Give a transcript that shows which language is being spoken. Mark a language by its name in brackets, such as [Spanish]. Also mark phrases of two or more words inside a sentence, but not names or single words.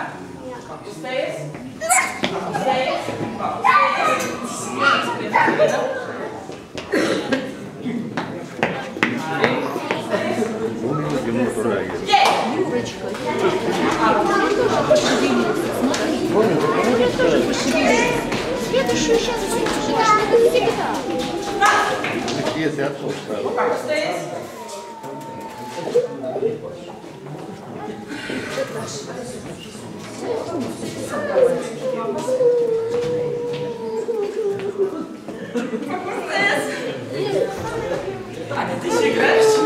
[Latvian] Pakustējies. Pakustējies. Pakustējies. Skrien pie tetā. Arī. Pakustējies. Jē! [Russian] Юрочка, она тоже пошевелится. Смотри. Она тоже пошевелится. Следующую сейчас выйдешь. Это всегда. Если отпуск. Pakustējies. Аня, ты еще играешь?